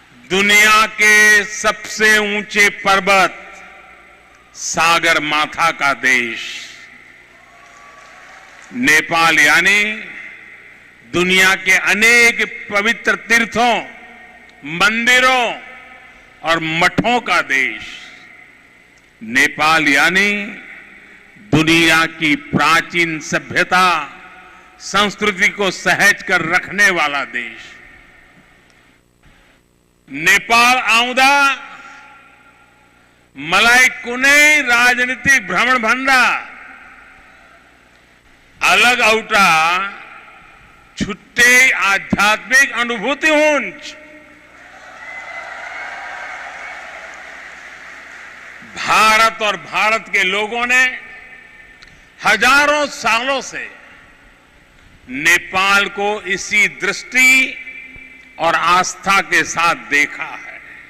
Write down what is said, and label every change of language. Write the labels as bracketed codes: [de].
[hi] दुनिया के सबसे ऊंचे पर्वत सागर माथा का देश नेपाल यानी दुनिया के अनेक पवित्र तीर्थों, मंदिरों और मठों का देश। नेपाल यानी दुनिया की प्राचीन सभ्यता, संस्कृति को सहेज कर रखने वाला देश। [ne] नेपाल आउँदा मलाई कुनै राजनीतिक भ्रमण भन्दा अलग औटा छुट्टै आध्यात्मिक अनुभूति हुन्छ। [hi] भारत और भारत के लोगों ने हजारों सालों से नेपाल को इसी दृष्टि और आस्था के साथ देखा है।